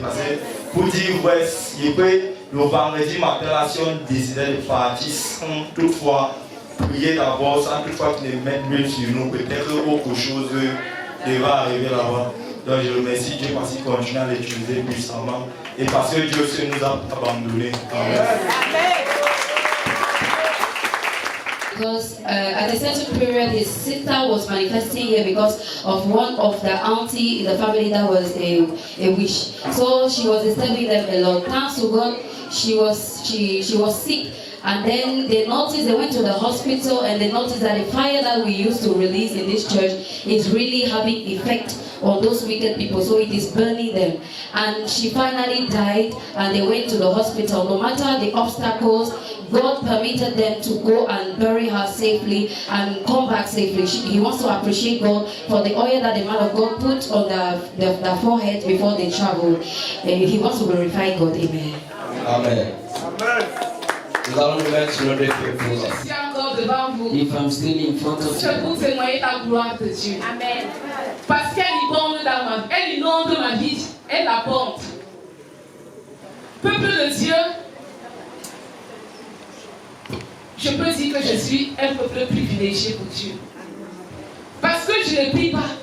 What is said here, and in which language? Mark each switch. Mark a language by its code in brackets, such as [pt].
[fr] Parce que pour dire, ouais, le vendredi matin, là, si on décidait de partir sans toutefois prier d'abord, sans toutefois qu'ils mettent l'huile sur nous, peut-être autre chose va arriver là-bas. Donc je remercie Dieu parce qu'il continue à l'utiliser puissamment et parce que Dieu aussi nous a abandonnés. Amen. [en] Because at a certain period, his sister was manifesting here because of one of the auntie in the family that was a witch. So she was disturbing them a lot. Thanks to God, she was sick. And then they noticed, they went to the hospital and they noticed that the fire that we used to release in this church is really having effect on those wicked people. So it is burning them. And she finally died and they went to the hospital. No matter the obstacles, God permitted them to go and bury her safely and come back safely. He wants to appreciate God for the oil that the man of God put on the forehead before they traveled. He wants to glorify God. Amen. Amen. Amen. [fr] Nous allons nous mettre sur notre pied pour ça. Je suis encore devant vous. [en] If I'm still in front of [fr] Je [en] you. [fr] vous témoigner la gloire de Dieu. Amen. Parce qu'elle inonde dans ma vie. Elle inonde ma vie. Elle la porte. Peuple de Dieu, je peux dire que je suis un peuple privilégié pour Dieu. Parce que je ne prie pas.